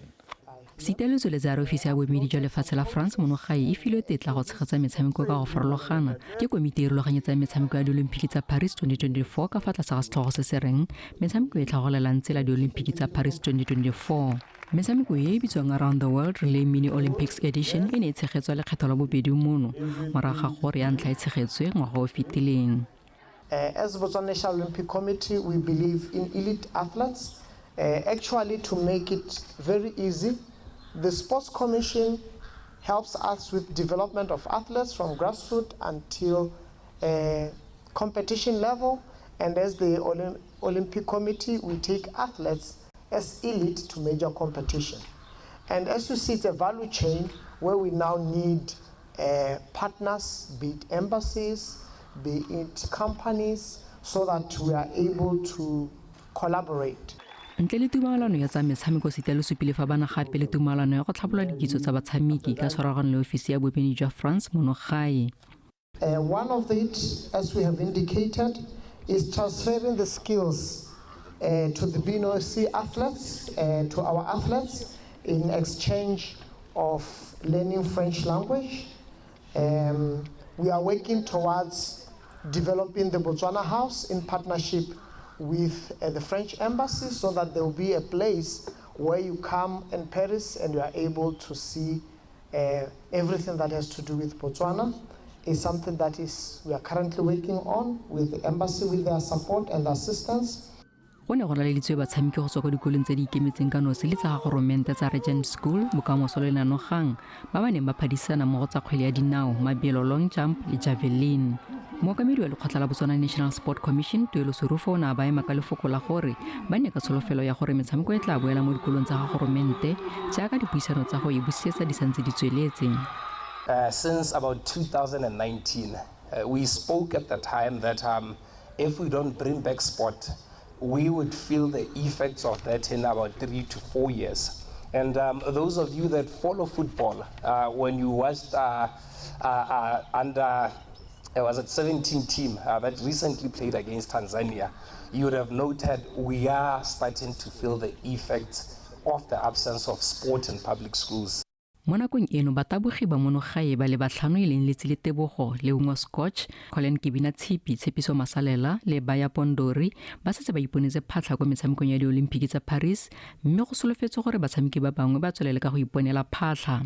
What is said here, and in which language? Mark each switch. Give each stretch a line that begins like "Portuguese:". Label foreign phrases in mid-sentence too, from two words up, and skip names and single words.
Tswana: Sitale o tsweletse a re ofisi ya boemedi jwa lefatshe la France mono gae e filwe tetla go tshegetsa metshameko ka go farologana ke komiti e rulaganyetsang metshameko ya diolimpiki tsa Paris 2024 ka fa tlase ga setlhogo se se reng metshameko e tlhagolelang tsela diolimpiki tsa Paris 2024. Metshameko e bitswang Around the World Relay Mini Olympics Edition e ne e tshegetswa lekgetho la bobedi mono morago ga gore ya ntlha e tshegetswe ngwaga o fetileng.
English: As the Botswana National Olympic Committee, we believe in elite athletes. Actually, to make it very easy, the Sports Commission helps us with development of athletes from grassroots until competition level. And as the Olympic Committee, we take athletes as elite to major competition. And as you see, it's a value chain where we now need partners, be it embassies, be it companies, so that we are able to collaborate.
Tswana: Ntle le tumalano ya tsa metshameko Sitale o supile fa bana gape le tumalano ya go tlhabolola dikitso tsa batshameki ka tshwaragano le ofisi ya boemedi jwa France mono gae.
English: One of it, as we have indicated, is transferring the skills to the BNOC athletes, to our athletes, in exchange of learning French language. We are working towards developing the Botswana House in partnership with the French embassy, so that there will be a place where you come in Paris and you are able to see everything that has to do with Botswana. It's something that we are currently working on with the embassy, with their support and assistance.
Tswana: Go ne go laleditswe batshameki go tswa kwa dikolong tse di ikemetseng ka nosi le tsa goromente tsa Regent School bokamoso le nanogang ba ba neng ba phadisana mo go tsa kgwele ya dinao mabelo long jump le javelin. Mookamedi wa lekgotla la Botswana National Sport Commission Tuelo Serufo o ne a ba ema ka lefoko la gore ba ne ka tsholofelo ya gore metshameko e tla boela mo dikolong tsa goromente jaaka dipuisano tsa go e busetsa di santse di tsweletse.
English: Since about 2019, we spoke at the time that if we don't bring back sport, we would feel the effects of that in about 3 to 4 years. And those of you that follow football, when you watched under, it was a 17 team that recently played against Tanzania, you would have noted we are starting to feel the effects of the absence of sport in public schools.
Tswana: Mo nakong eno batabogi ba mono gae ba le batlhano e leng Letsile Tebogo Leungwa Scotch, Colin Kibina Tshipi, Tshepiso Masalela le Baya Pondori ba setse ba iponetse phatlha kwa metshamekong ya diolimpiki tsa Paris mme go solofetse gore batshameki ba bangwe ba tswelele ka go iponela phatlha.